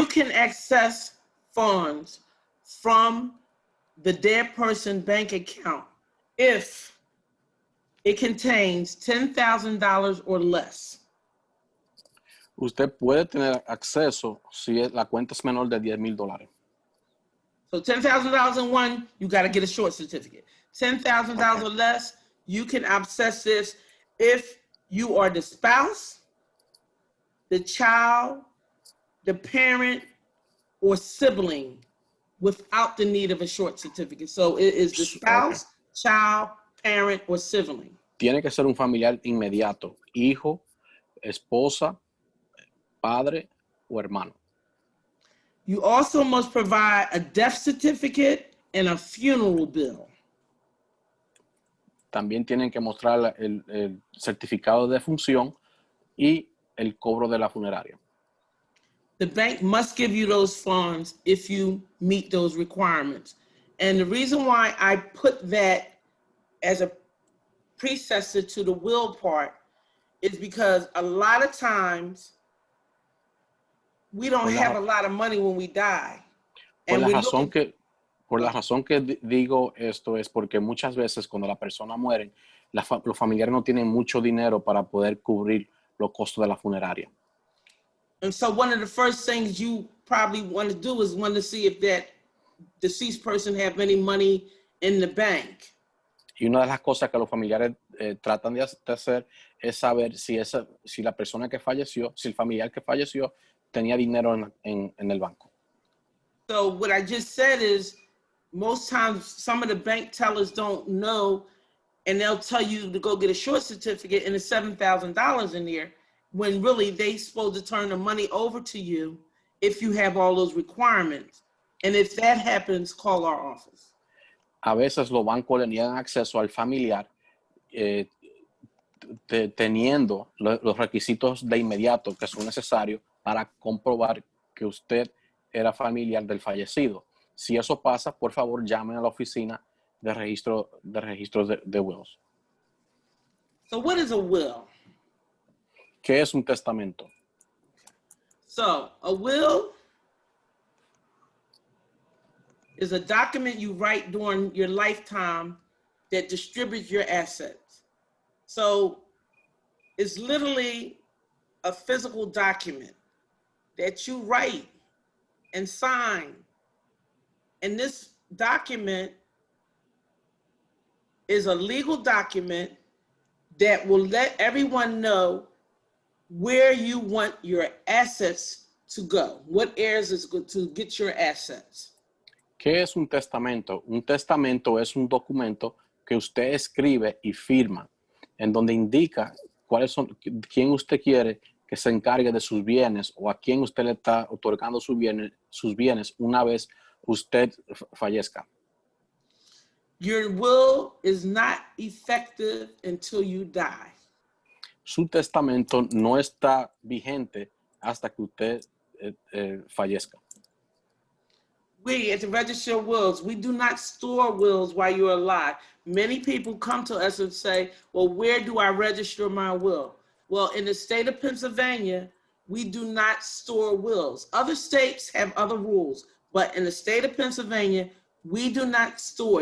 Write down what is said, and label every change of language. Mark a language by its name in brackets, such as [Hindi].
[English] You can access funds from the dead person bank account if it contains $10,000 or less. [Spanish] Usted puede tener acceso si la cuenta es menor de $10,000. [English] So $10,000 in one, you got to get a short certificate. $10,000 or less, you can access this if you are the spouse, the child, the parent, or sibling without the need of a short certificate. So it is the spouse, child, parent, or sibling. [Spanish] Tiene que ser un familiar inmediato, hijo, esposa, padre o hermano. [English] You also must provide a death certificate and a funeral bill. [Spanish] También tienen que mostrar el certificado de defunción y el cobro de la funeraria. [English] The bank must give you those funds if you meet those requirements. And the reason why I put that as a predecessor to the will part is because a lot of times we don't have a lot of money when we die. [Spanish] Por la razón que digo esto es porque muchas veces cuando la persona muere, los familiares no tienen mucho dinero para poder cubrir los costos de la funeraria. [English] And so one of the first things you probably want to do is want to see if that deceased person have any money in the bank. [Spanish] Y una de las cosas que los familiares tratan de hacer es saber si la persona que falleció, si el familiar que falleció tenía dinero en el banco. [English] So what I just said is most times some of the bank tellers don't know, and they'll tell you to go get a short certificate and it's $7,000 in there, when really they supposed to turn the money over to you if you have all those requirements. And if that happens, call our office. [Spanish] A veces los bancos le niegan acceso al familiar teniendo los requisitos de inmediato que son necesarios para comprobar que usted era familiar del fallecido. Si eso pasa, por favor, llamen a la oficina de registros de wills. [English] So what is a will? [Spanish] ¿Qué es un testamento? [English] So a will is a document you write during your lifetime that distributes your assets. So it's literally a physical document that you write and sign. And this document is a legal document that will let everyone know where you want your assets to go, what areas is good to get your assets. [Spanish] ¿Qué es un testamento? Un testamento es un documento que usted escribe y firma, en donde indica quién usted quiere que se encargue de sus bienes o a quién usted le está otorgando sus bienes una vez usted fallezca. [English] Your will is not effective until you die. [Spanish] Su testamento no está vigente hasta que usted fallezca. [English] We at the Register of Wills, we do not store wills while you're alive. Many people come to us and say, well, where do I register my will? Well, in the state of Pennsylvania, we do not store wills. Other states have other rules, but in the state of Pennsylvania, we do not store.